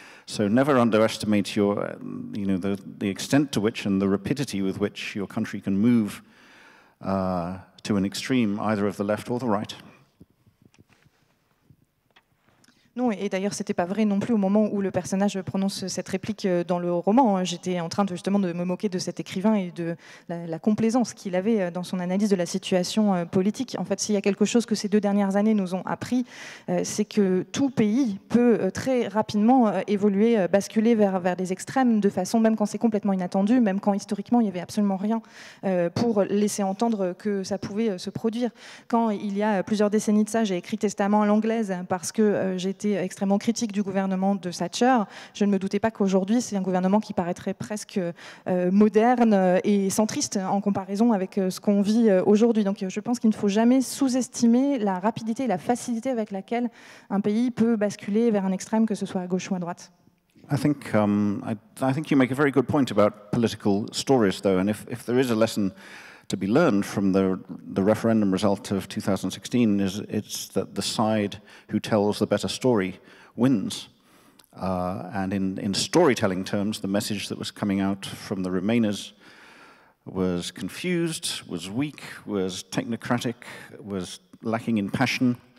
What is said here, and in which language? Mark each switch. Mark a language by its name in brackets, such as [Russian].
[English] So never underestimate your, the extent to which and the rapidity with which your country can move to an extreme, either of the left or the right. [French] Non, et d'ailleurs, c'était pas vrai non plus au moment où le personnage prononce cette réplique dans le roman. J'étais en train justement de me moquer de cet écrivain et de la complaisance qu'il avait dans son analyse de la situation politique. En fait, s'il y a quelque chose que ces 2 dernières années nous ont appris, c'est que tout pays peut très rapidement évoluer, basculer vers des extrêmes de façon, même quand c'est complètement inattendu, même quand historiquement il n'y avait absolument rien pour laisser entendre que ça pouvait se produire. Quand il y a plusieurs décennies de ça, j'ai écrit Testament à l'anglaise parce que j'étais extrêmement critique du gouvernement de Thatcher. Je ne me doutais pas qu'aujourd'hui, c'est un gouvernement qui paraîtrait presque moderne et centriste en comparaison avec ce qu'on vit aujourd'hui. Donc je pense qu'il ne faut jamais sous-estimer la rapidité et la facilité avec laquelle un pays peut basculer vers un extrême, que ce soit à gauche ou à droite. [English] I think you make a very good point about political stories, though, and if there is a lesson to be learned from the referendum result of 2016, it's that the side who tells the better story wins. And in storytelling terms, the message that was coming out from the Remainers was confused, was weak, was technocratic, was lacking in passion.